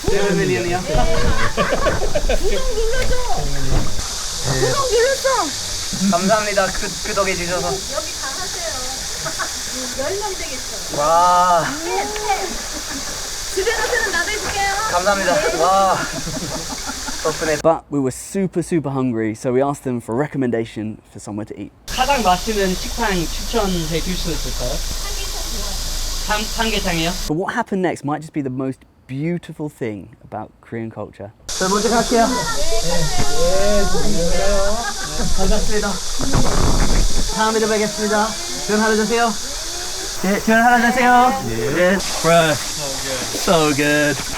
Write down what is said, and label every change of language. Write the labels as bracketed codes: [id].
[ko] 7밀리언이요? 구독 눌러줘. 구독 눌렀어. 감사합니다. 구독해 주셔서. 여기 다 하세요. 10명 되겠어. 와. 집에 가서는 나도 해줄게요. 감사합니다. 와. [en] But we were super hungry, so we asked them for a recommendation for somewhere to eat. [ko] 가장 맛있는 식당 추천해 줄 수 있을까요? 삼계탕이요? [en] But what happened next might just be the most beautiful thing about Korean culture. [ko] 저 먼저 갈게요. 반갑습니다. 다음에 뵙겠습니다. 좋은 하루 되세요. 네, 좋은 하루 되세요. 네. [en] Bro, so good.